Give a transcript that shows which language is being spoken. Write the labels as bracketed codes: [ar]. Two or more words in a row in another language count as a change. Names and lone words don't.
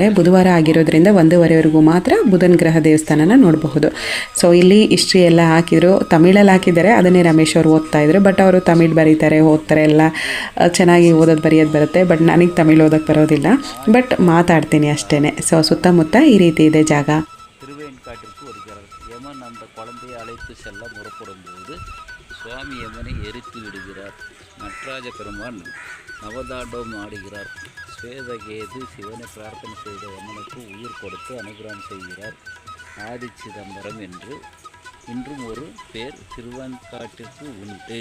[kn] ಬುಧವಾರ ಆಗಿರೋದ್ರಿಂದ 1:15ವರೆಗೂ ಮಾತ್ರ ಬುಧನ ಗ್ರಹ ದೇವಸ್ಥಾನನ ನೋಡಬಹುದು. ಸೊ ಇಲ್ಲಿ ಹಿಸ್ಟ್ರಿ ಎಲ್ಲ ಹಾಕಿದ್ರು, ತಮಿಳಲ್ಲಿ ಹಾಕಿದ್ದಾರೆ, ಅದನ್ನೇ ರಮೇಶ್ ಅವರು ಓದ್ತಾ ಇದ್ರು. ಬಟ್ ಅವರು ತಮಿಳ್ ಬರೀತಾರೆ, ಓದ್ತಾರೆ, ಎಲ್ಲ ಚೆನ್ನಾಗಿ ಓದೋದು ಬರೆಯೋದು ಬರುತ್ತೆ. ಬಟ್ ನನಗೆ ತಮಿಳ್ ಓದೋಕ್ಕೆ ಬರೋದಿಲ್ಲ, ಬಟ್ ಮಾತಾಡ್ತೀನಿ ಅಷ್ಟೇ. ಸೊ ಸುತ್ತಮುತ್ತ ಈ ರೀತಿ ಇದೆ ಜಾಗ. [ta] யமன் அந்த குழந்தையை அழைத்து செல்ல முறப்படும் போது சுவாமி யமனை எரித்து விடுகிறார். நடராஜ பெருமான் நவதாண்டவம் ஆடுகிறார். ஸ்வேதகேது சிவனை பிரார்த்தனை செய்த யமனுக்கு உயிர் கொடுத்து அனுகிரகம் செய்கிறார். ஆதி சிதம்பரம் என்று இன்றும் ஒரு பேர் திருவெண்காட்டிற்கு உண்டு.